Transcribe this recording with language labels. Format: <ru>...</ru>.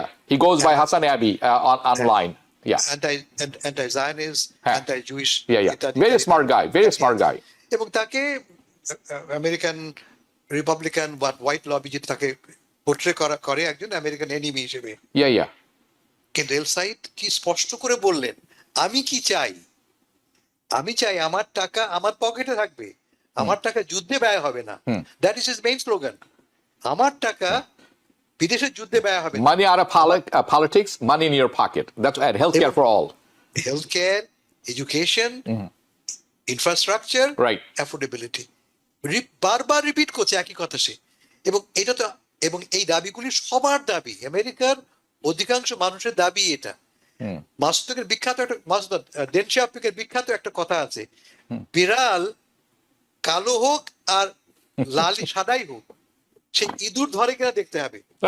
<en>he goes by Hassan Abi online. anti-Zionist, anti-Jewish, very smart guy.</en> <bn>এবং তাকে American Republican বা white lobby যেটা তাকে পোর্ট্রে করে একজন আমেরিকান এনিমি হিসেবে। কিন্তু এল সাইদ কি স্পষ্ট করে বললেন, আমি কি চাই? আমি চাই আমার টাকা আমার পকেটে থাকবে, আমার টাকা যুদ্ধে ব্যয় হবে না।</bn> <en>That is his main slogan.</en> <bn>আমার টাকা বিদেশের যুদ্ধে ব্যয় হবে।</bn> <en>Money out of politics, money in your pocket. That's right. Healthcare for all. Healthcare, education, infrastructure, right,</en> <bn>affordability. বারবার রিপিট করছে একই কথা সে। এবং এটা তো, এবং এই দাবিগুলি সবার দাবি, আমেরিকার অধিকাংশ মানুষের দাবি এটা। মাসুদের বিখ্যাত একটা ডেন শিয়াওপিংয়ের বিখ্যাত একটা কথা আছে, বিড়াল কালো হোক আর লাল সাদাই হোক, সে ইঁদুর ধরে কিনা দেখতে হবে।</bn>